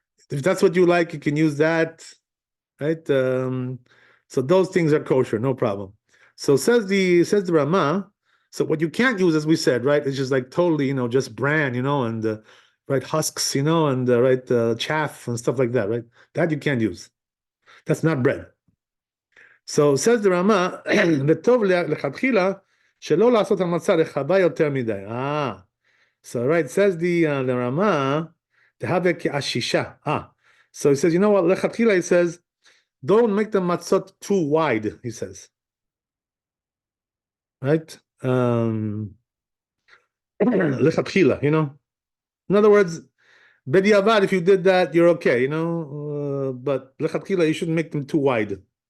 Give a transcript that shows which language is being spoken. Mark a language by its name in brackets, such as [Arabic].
[English] If that's what you like, you can use that, right? So those things are kosher, no problem. So says the Rama. So what you can't use, as we said, right, is just like totally, just bran, and right, husks, and right, chaff and stuff like that, right? That you can't use. That's not bread. So says the Rama, [Hebrew] וטוב לכתחילה שלא לעשות המצה רחבה יותר מדי. [English] So right, says the Rama, [Hebrew] תהווה כעשישה. [English] So he says, you know what, לכתחילה, he says, don't make the matzot too wide, he says. Right? Lechatchila, In other words, bediavad, if you did that, you're okay, but lechatchila, you shouldn't make them too wide.